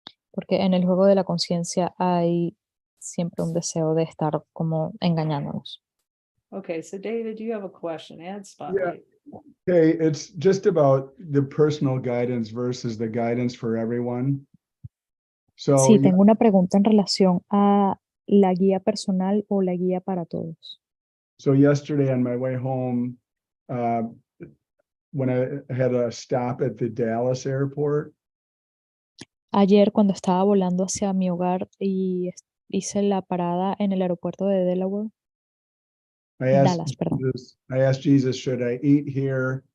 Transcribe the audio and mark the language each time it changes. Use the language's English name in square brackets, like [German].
[Spanish] Porque en el juego de la conciencia hay siempre un deseo de estar como engañándonos. [English] Okay, so David, do you have a question? Add spotlight. Okay, it's just about the personal guidance versus the guidance for everyone. So [Spanish] Sí, tengo una pregunta en relación a la guía personal o la guía para todos. [English] So yesterday on my way home, when I had a stop at the Dallas airport, [Spanish] Ayer cuando estaba volando hacia mi hogar y hice la parada en el aeropuerto de Delaware, Dallas, perdón. [English] I asked Jesus, should I eat here?